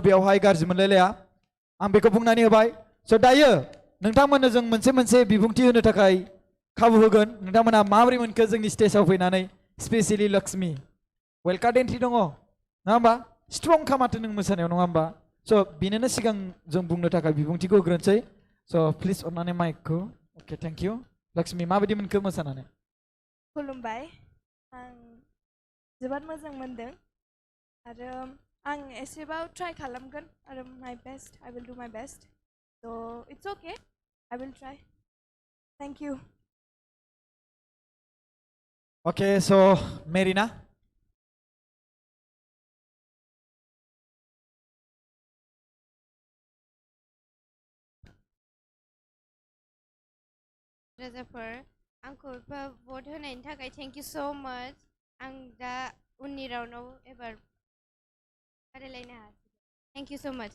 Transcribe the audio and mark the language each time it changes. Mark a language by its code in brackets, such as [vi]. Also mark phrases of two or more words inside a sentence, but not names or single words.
[brx] बेवहाय गाज्रि मोनलायलाया आं बेखौ बुंनानै होबाय स' दायो नोंथांमोननो जों मोनसे बिबुंथि होनो थाखाय खाबु होगोन नोंथांमोना माबोरै मोनखो जोंनि स्टेजआव फैनानै स्पेसियेलि लक्ष्मी [en] welcome entry [brx] दङ नङा होमबा स्ट्रं खामाथो नों मोसानायाव नङा होमबा स' बेनिनो सिगां जों बुंनो थाखाय बिबुंथिखौ होग्रोनोसै स' प्लिज अननानै माइकखौ [en] okay thank you [brx] लक्ष्मी माबायदि मोनखो मोसानानै खुलुमबाय आं जोबोद मोजां मोनदों आरो आं एसेबाव ट्राइ खालामगोन आरो [en] my best I will do my best so it's okay I will try thank you okay so Merina [brx] राजाफोर आंखौ भट होनायनि थाखाय [en] thank you so much [brx] आं दा उननि राउन्डआव एबार बादायलायनो हासिगोन [en] thank you so much